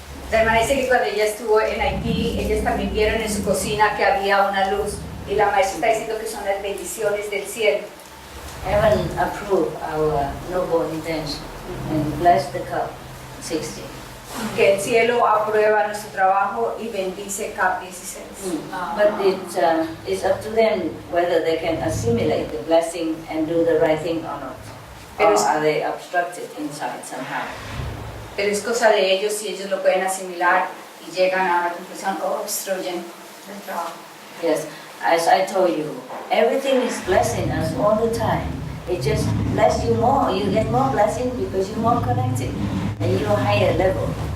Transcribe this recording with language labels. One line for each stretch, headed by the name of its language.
Spanish: La hermana dice que cuando ella estuvo en Haití, ellos también vieron en su cocina que había una luz y la maestra está diciendo que son las bendiciones del cielo.
English: Heaven approve our noble intention and bless the cup 60.
Spanish: Que el cielo aprueba nuestro trabajo y bendice CAP 16.
English: But it's up to them whether they can assimilate the blessing and do the right thing or not. Or are they obstructed inside somehow?
Spanish: Pero es cosa de ellos si ellos lo pueden asimilar y llegan a una conclusión o obstruyen el trabajo.
English: Yes, as I told you, everything is blessing us all the time. It just bless you more. You get more blessing because you're more connected and you're higher level.